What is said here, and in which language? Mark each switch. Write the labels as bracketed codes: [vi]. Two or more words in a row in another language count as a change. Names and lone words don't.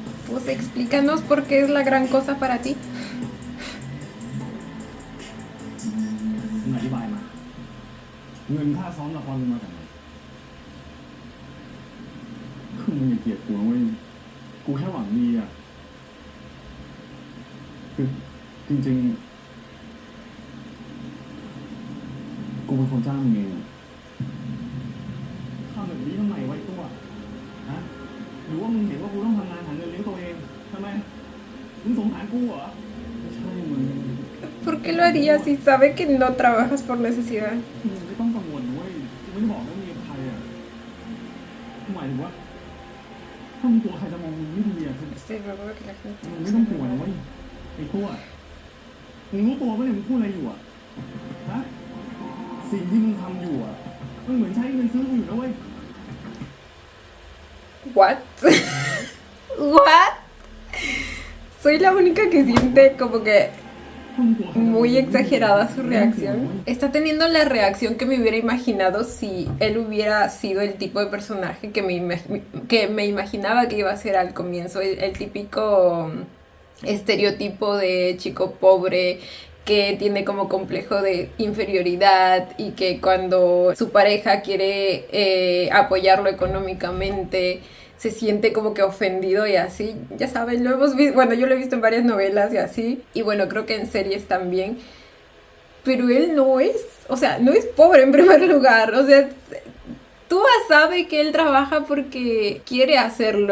[es] Pues explícanos por qué es la gran cosa para ti. [th] มึงอธิบายมา เงินค่าซ้อมละครมึงมาจากไหนคือมึงอย่าเกลียดกูนะเว้ย กูแค่หวังดีอ่ะ คือจริง ๆ กูเป็นคนจ้างมึงเองอะทำแบบนี้ทำไมไว้ตัวฮะหรือว่ามึงเห็นว่ากูต้องทำงานหาเงินเลี้ยงตัวเองทำไม มึงสงสารกูเหรอ ไม่ใช่มึง [es] ¿Por qué lo haría si sabe que no trabajas por necesidad? [th] มึงไม่ต้องกังวลนะเว้ยกูไม่ได้บอกว่ามีใครอ่ะกูหมายถึงว่าถ้ามึงกลัวใครจะมองมึงไม่ดีอ่ะคือ [es] Sí, luego que la gente [th] มึงไม่ต้องกลัวนะเว้ยไอ้ตัวมึงรู้ตัวปะเนี่ยมึงพูดอะไรอยู่อ่ะฮะสิ่งที่มึงทำอยู่อ่ะมันเหมือนใช้เงินซื้อกูอยู่นะเว้ย [en] What? What? [es] Soy la única que siente como que [th] ถ้ามึงกลัวใครจะมองมึง [es] muy [th] ไม่ดี [es] exagerada su [th] มึงไม่ต้องกลัวนะเว้ย [es] reacción. Está teniendo la reacción que me hubiera imaginado si él hubiera sido el tipo de personaje que me imaginaba que iba a ser al comienzo. El típico estereotipo de chico pobre que tiene como complejo de inferioridad y que cuando su pareja quiere apoyarlo económicamente se siente como que ofendido y así, ya saben, lo hemos visto, bueno, yo lo he visto en varias novelas y así, y bueno, creo que en series también, pero él no es, o sea, no es pobre en primer lugar, o sea, tú sabes que él trabaja porque quiere hacerlo.